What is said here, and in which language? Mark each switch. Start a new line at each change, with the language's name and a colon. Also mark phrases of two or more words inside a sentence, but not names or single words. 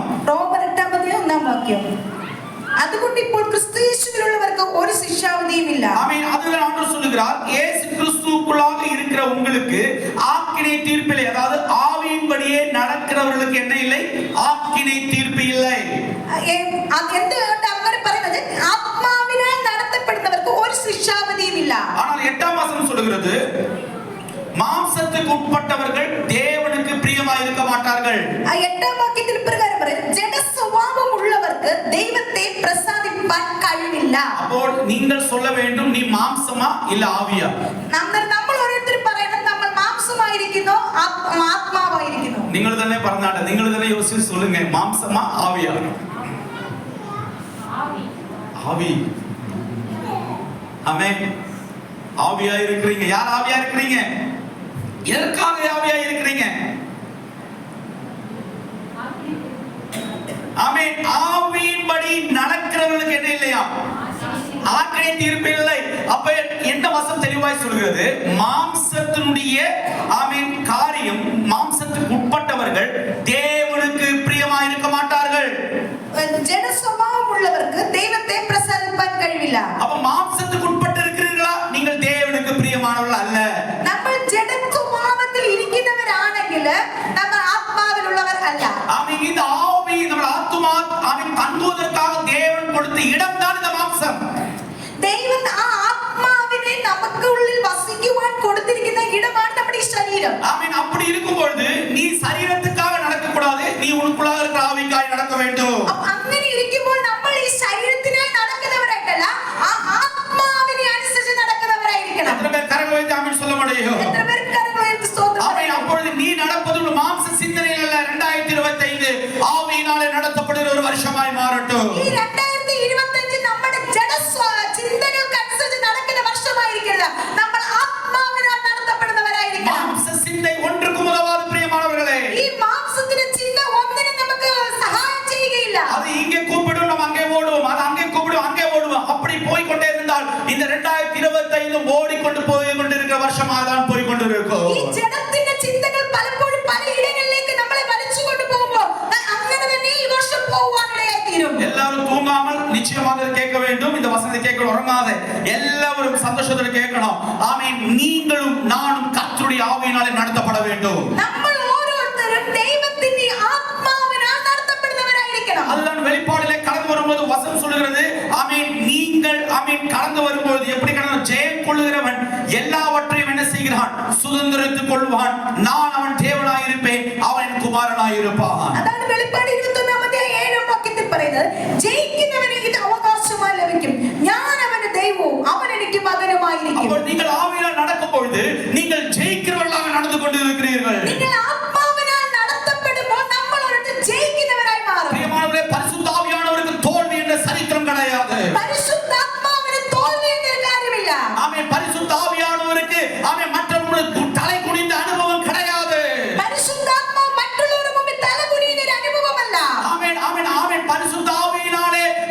Malayalam: റോമർ 8ആം അധ്യായം 1ആം വാക്യം. അതുകൊണ്ട് ഇപ്പോൾ ക്രിസ്തു യേശുവിലുള്ളവർക്ക് ഒരു ശിക്ഷാവിധിയും ഇല്ല.
Tamil: ஆமென். அதுதான் ஆண்டவர் சொல்லுகிறார், இயேசு கிறிஸ்துவுக்குள்ளாக இருக்கிற உங்களுக்கு ஆக்கினை தீர்ப்பு இல்லை. அதாவது ஆவியின்படியே நடக்கிறவர்களுக்கு என்ன இல்லை? ஆக்கினை தீர்ப்பு இல்லை.
Malayalam: എന്തുകൊണ്ട് അങ്ങനെ പറയുന്നത്? ആത്മാവിനാൽ നടത്തപ്പെടുന്നവർക്ക് ഒരു ശിക്ഷാവിധിയും ഇല്ല.
Tamil: ஆனால் 8ஆம் வசனம் சொல்லுகிறது, மாம்சத்துக்கு உட்பட்டவர்கள் தேவனுக்கு பிரியமாய் இருக்க மாட்டார்கள்.
Malayalam: 8ஆം വാക്യത്തിൽ പ്രകാരം പറയുന്നത്, ജഡ സ്വഭാവം ഉള്ളവർക്ക് ദൈവത്തെ പ്രസാദിപ്പാൻ കഴിവില്ല.
Tamil: അപ്പോൾ நீங்கள் சொல்ல வேண்டும், நீ மாம்சமா இல்ல ஆவியா?
Malayalam: നമ്മൾ ഓരോരുത്തരും പറയണം, നമ്മൾ മാംസമായിരിക്കുന്നോ ആത്മാവായിരിക്കുന്നോ? നിങ്ങൾ തന്നെ പറഞ്ഞാട്ടെ, നിങ്ങൾ തന്നെ
Tamil: யோசிச்சு சொல்லுங்க, மாம்சமா ஆவியா? ஆவி. ஆமென். ஆவியா இருக்கிறீங்க. யார் ஆவியா இருக்கிறீங்க? எதற்காக ஆவியா இருக்கிறீங்க? ஆமென். ஆவியின்படி நடக்கிறவர்களுக்கு என்ன இல்லையா? ஆக்கினை தீர்ப்பு இல்லை. அப்ப எந்த வசனம் தெளிவாய் சொல்கிறது? மாம்சத்தினுடைய ஆமென் காரியம், மாம்சத்துக்கு உட்பட்டவர்கள் தேவனுக்கு பிரியமாய் இருக்க மாட்டார்கள். ஜட சுபாவம் உள்ளவருக்கு தெய்வத்தை பிரசாதிப்பான் കഴിവില്ല. அப்ப மாம்சத்துக்கு உட்பட்டு இருக்கிறீர்களா? நீங்கள் தேவனுக்கு பிரியமானவர்கள் அல்ல.
Malayalam: നമ്മൾ ജഡ സ്വഭാവത്തിൽ ഇരിക്കുന്നവരാണെങ്കിൽ നമ്മൾ ആത്മാവിലുള്ളവർ അല്ല.
Tamil: ஆமென். இந்த ஆவி நம்ம ஆத்துமா ஆமென் தங்குவதற்காக தேவன் கொடுத்த இடம் தான் இந்த மாம்சம்.
Malayalam: ദൈവം ആ ആത്മാവിനെ നമുക്ക് ഉള്ളിൽ വസിക്കുവാൻ കൊടുത്തിരിക്കുന്ന ഇടമാണ് നമ്മുടെ ശരീരം.
Tamil: ஆமென். அப்படி இருக்கும் பொழுது நீ சரீரத்துக்காக நடக்க கூடாது, நீ உனக்குள்ளாக இருக்கிற ஆவிக்காய் நடக்க வேண்டும்.
Malayalam: അങ്ങനെ ഇരിക്കുമ്പോൾ നമ്മൾ ഈ ശരീരത്തിനായി നടക്കുന്നവരായിട്ടല്ല, ആ ആത്മാവിനെ അനുസരിച്ച് നടക്കുന്നവരായിരിക്കണം.
Tamil: எத்தனை பேர் கரங்களை வைத்து ஆமென் சொல்ல முடியும்?
Malayalam: എത്ര പേർ കരങ്ങൾ ഉയർത്തി സ്തോത്രം
Tamil: ஆமென்.
Malayalam: പറയുന്നു?
Tamil: அப்பொழுது நீ நடப்பது ஒரு மாம்ச சிந்தனையில் அல்ல, 2025 ஆவியினாலே நடத்தப்படுகிற ஒரு வருஷமாய் மாறட்டும்.
Malayalam: ഈ 2025 നമ്മുടെ ജഡ ചിന്തകൾക്ക് അനുസരിച്ച് നടക്കുന്ന വർഷമായിരിക്കരുത്, നമ്മൾ ആത്മാവിനാൽ നടത്തപ്പെടുന്നവരായിരിക്കണം.
Tamil: மாம்ச சிந்தை ஒன்றுக்கும் உதவாது பிரியமானவர்களே.
Malayalam: ഈ മാംസത്തിന്റെ ചിന്ത ഒന്നിനും നമുക്ക് സഹായം ചെയ്യുകയില്ല.
Tamil: அது இங்கே கூப்பிடும், நம்ம அங்கே ஓடுவோம், அது அங்கே கூப்பிடும், அங்கே ஓடுவோம். அப்படி போய் கொண்டே இருந்தால் இந்த 2025 ஓடிக்கொண்டு போய் கொண்டிருக்கிற வருஷமாக தான் போய் கொண்டிருக்கும்.
Malayalam: ഈ ജഡത്തിന്റെ ചിന്തകൾ പലപ്പോഴും പല ഇടങ്ങളിലേക്ക് നമ്മളെ വലിച്ചു കൊണ്ടുപോകുമ്പോൾ അങ്ങനെ തന്നെ ഈ വർഷം പോവാനിടയായി തീരും.
Tamil: எல்லாரும் தூங்காமல் நிச்சயமாக கேட்க வேண்டும். இந்த வசனத்தை கேட்க உறங்காத எல்லாரும் சந்தோஷத்தோட கேட்கணும். ஆமென். நீங்களும் நானும் கர்த்தருடைய ஆவியினாலே நடத்தப்பட வேண்டும்.
Malayalam: നമ്മൾ ഓരോരുത്തരും ദൈവത്തിന്റെ ആത്മാവിനാൽ നടത്തപ്പെടുന്നവരായിരിക്കണം.
Tamil: அதுதான் வெளிப்பாடிலே கடந்து வரும்போது வசனம் சொல்கிறது. ஆமென். நீங்கள் ஆமென் கடந்து வரும்போது எப்படி கடந்து ஜெயம் கொள்ளுகிறவன் எல்லாவற்றையும் என்ன செய்கிறான்? சுதந்திரித்துக் கொள்வான். நான் அவன் தேவனாய் இருப்பேன், அவன் குமாரனாய் இருப்பான்.
Malayalam: അതാണ് വെളിപ്പാട് 21-ാം അധ്യായം 7-ാം വാക്യത്തിൽ പറയുന്നത്, ജയിക്കുന്നവന് ഇത് അവകാശമായി ലഭിക്കും, ഞാൻ അവന്റെ ദൈവവും അവൻ എനിക്ക് മകനുമായിരിക്കും.
Tamil: അപ്പോൾ நீங்கள் ஆவியினால் நடக்கும் பொழுது நீங்கள் ஜெயிக்கிறவர்களாக நடந்து கொண்டிருக்கிறீர்கள்.
Malayalam: നിങ്ങൾ ആത്മാവിനാൽ നടത്തപ്പെടുമ്പോൾ നമ്മൾ ഒരു ജയിക്കുന്നവരായി മാറും.
Tamil: பிரியமானவர்களே, பரிசுத்த ஆவியானவருக்கு தோல்வி என்ற சரித்திரம் கிடையாது.
Malayalam: പരിശുദ്ധാത്മാവിന് തോൽവി എന്നൊരു കാര്യമില്ല.
Tamil: ஆமென். பரிசுத்த ஆவியானவருக்கு ஆமென் மற்றவர்களுக்கு தலை குனிந்த அனுபவம் கிடையாது.
Malayalam: പരിശുദ്ധാത്മാവ് മറ്റുള്ളവരുടെ മുമ്പിൽ തല കുനിയുന്ന ഒരു അനുഭവമല്ല.
Tamil: ஆமென். ஆமென். ஆமென். பரிசுத்த ஆவியினாலே